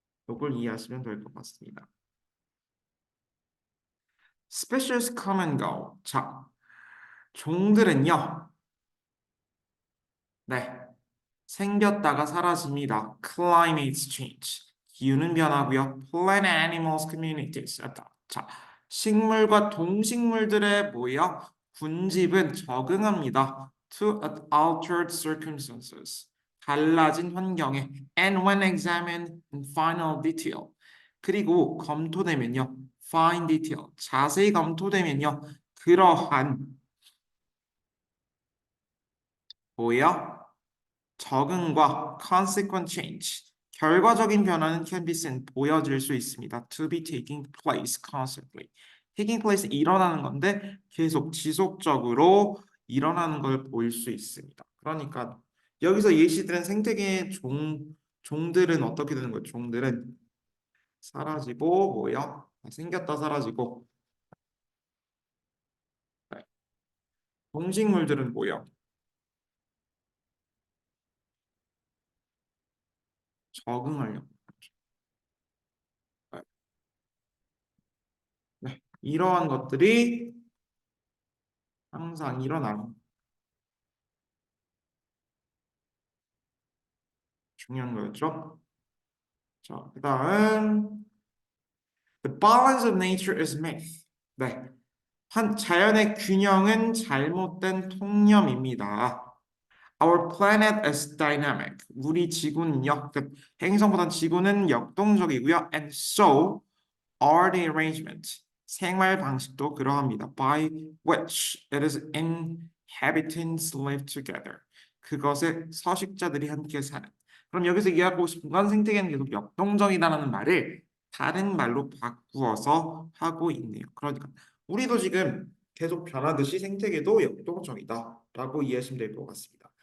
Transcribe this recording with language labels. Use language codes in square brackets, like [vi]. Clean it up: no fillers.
[ko] 이걸 이해하시면 될 것 같습니다. [en] Species come and go. 자, [ko] 종들은요. 네, 생겼다가 사라집니다. [en] Climate change. [ko] 기후는 변하고요. [en] Plant animals communities. [ko] 자, 식물과 동식물들의 뭐예요? 군집은 적응합니다. [en] To altered circumstances. [ko] 달라진 환경에. [en] And when examined in final detail. [ko] 그리고 검토되면요. [en] Fine detail. [ko] 자세히 검토되면요. 그러한 뭐예요? 적응과 [en] consequent change, [ko] 결과적인 변화는 [en] can be seen, [ko] 보여질 수 있습니다. [en] To be taking place constantly. taking place, [ko] 일어나는 건데 계속 지속적으로 일어나는 걸 볼 수 있습니다. 그러니까 여기서 예시들은 생태계의 종들은 어떻게 되는 거예요? 종들은 사라지고 뭐요? 생겼다 사라지고. 네. 동식물들은 뭐요? 적응하려고. 네. 네. 이러한 것들이 항상 일어나는 중요한 거였죠. [en] 자, [ko] 그다음 [en] The balance of nature is myth. [ko] 네, 자연의 균형은 잘못된 통념입니다. [en] Our planet is dynamic. [ko] 우리 지구는요, 그 행성보다 지구는 역동적이고요. [en] And so are the arrangement. [ko] 생활 방식도 그러합니다. [en] By which it is inhabitants live together. [ko] 그것에 서식자들이 함께 사는. 그럼 여기서 이해하고 싶은 건 생태계는 계속 역동적이다라는 말을 다른 말로 바꾸어서 하고 있네요. 그러니까 우리도 지금 계속 변하듯이 생태계도 역동적이다라고 이해하시면 될 것 같습니다.